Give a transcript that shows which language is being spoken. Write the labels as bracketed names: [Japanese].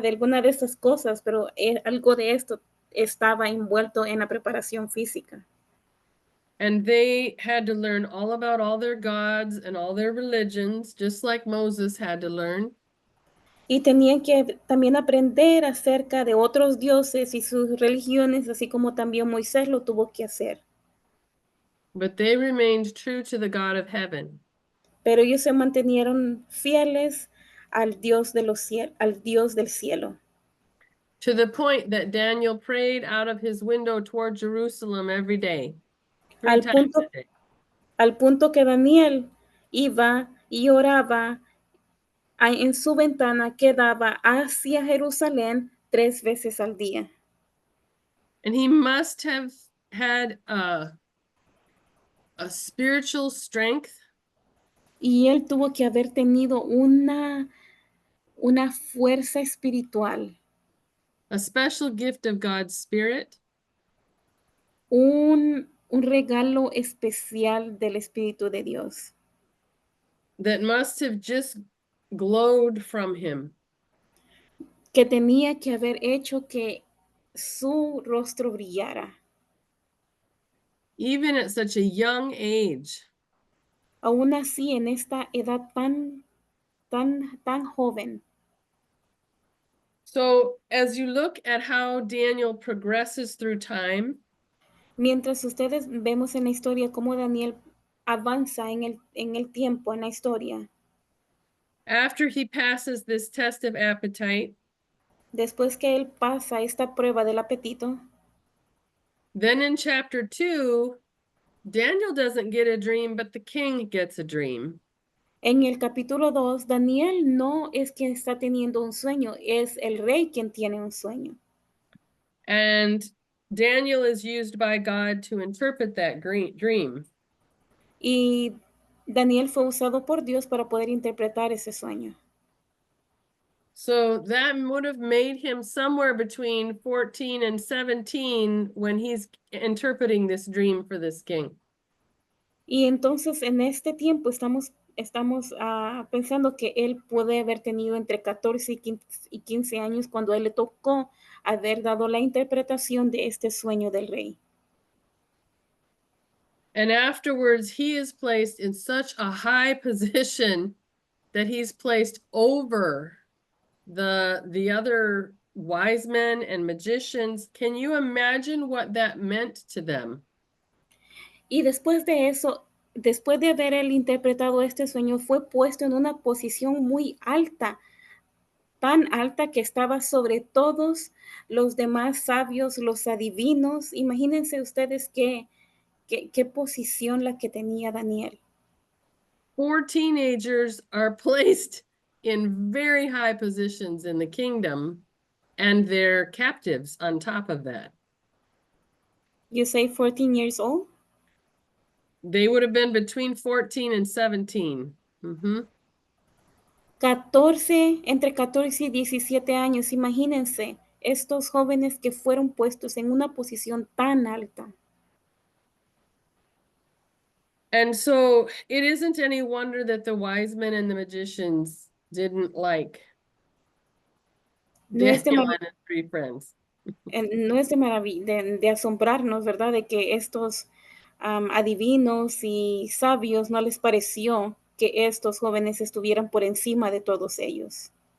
[Spanish] De alguna de estas cosas, pero algo de esto estaba envuelto en la preparación física. [English] And they had to learn all about all their gods and all their religions, just like Moses had to learn. [Spanish] Y tenían que también aprender acerca de otros dioses y sus religiones, así como también Moisés lo tuvo que hacer. [English] But they remained true to the God of heaven. [Spanish] Pero ellos se mantenieron fieles al Dios de al Dios del cielo. [English] To the point that Daniel prayed out of his window toward Jerusalem every day, 3 [Spanish] Al [English] times [Spanish] punto, [English] a day. [Spanish] al punto que Daniel iba y oraba en su ventana que daba hacia Jerusalén 3 veces al día. [English] And he must have had a spiritual strength [Spanish] Y él tuvo que haber tenido una fuerza espiritual, [English] a special gift of God's Spirit [Spanish] un regalo especial del Espíritu de Dios, [English] that must have just glowed from him. [Spanish] que tenía que haber hecho que su rostro brillara. [English] Even at such a young age, [Spanish] Aún así, en esta edad tan joven. [English] so as you look at how Daniel progresses through time, [Spanish] Mientras ustedes vemos en la historia cómo Daniel avanza en el tiempo, en la historia, [English] after he passes this test of appetite, [Spanish] después que él pasa esta prueba del apetito, [English] then in chapter 2, Daniel doesn't get a dream, but the king gets a dream. [Spanish] en el capítulo 2, Daniel no es quien está teniendo un sueño, es el rey quien tiene un sueño. [English] And Daniel is used by God to interpret that dream. [Spanish] Y Daniel fue usado por Dios para poder interpretar ese sueño. [English] So that would have made him somewhere between 14 and 17 when he's interpreting this dream for this king. [Spanish] Y entonces en este tiempo estamos pensando que él puede haber tenido entre 14 y 15 años cuando a él le tocó haber dado la interpretación de este sueño del rey. [English] And afterwards, he is placed in such a high position that he's placed over the other wise men and magicians. Can you imagine what that meant to them? [Spanish] Y después de eso, después de haber él interpretado este sueño, fue puesto en una posición muy alta, tan alta que estaba sobre todos los demás sabios, los adivinos. Imagínense ustedes qué posición la que tenía Daniel. [English] 4 teenagers are placed in very high positions in the kingdom, and they're captives on top of that. You say 14 years old? They would have been between 14 and 17. Mm-hmm. [Spanish] 14, entre 14 y 17 años, imagínense, estos jóvenes que fueron puestos en una posición tan alta. [English] And so it isn't any wonder that the wise men and the magicians didn't like [Spanish] No es de, [English] Daniel and his 3 friends. [Spanish] no es de asombrarnos, ¿verdad? De que estos adivinos y sabios no les pareció que estos jóvenes estuvieran por encima de todos ellos.